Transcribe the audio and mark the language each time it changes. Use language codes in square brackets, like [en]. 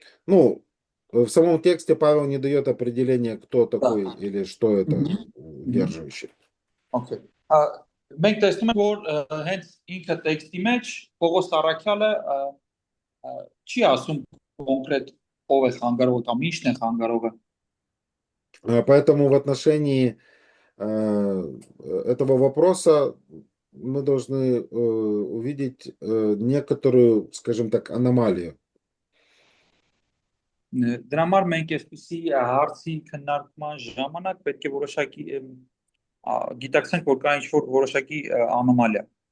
[ru] Ну, в самом тексте Павел не дает определения, кто такой или что это удерживающий. [en] Okay. [hy] Մենք տեսնում ենք, որ հենց ինքը տեքստի մեջ Պողոս Առաքյալը չի ասում կոնկրետ ով է խանգարողը կամ ինչն է խանգարողը։ [ru] Поэтому в отношении этого вопроса мы должны увидеть некоторую, скажем так, аномалию. [hy] Դրա համար մենք այսպեսի հարցի քննարկման ժամանակ պետք է որոշակի գիտակցենք, որ կա ինչ-որ որոշակի անոմալիա։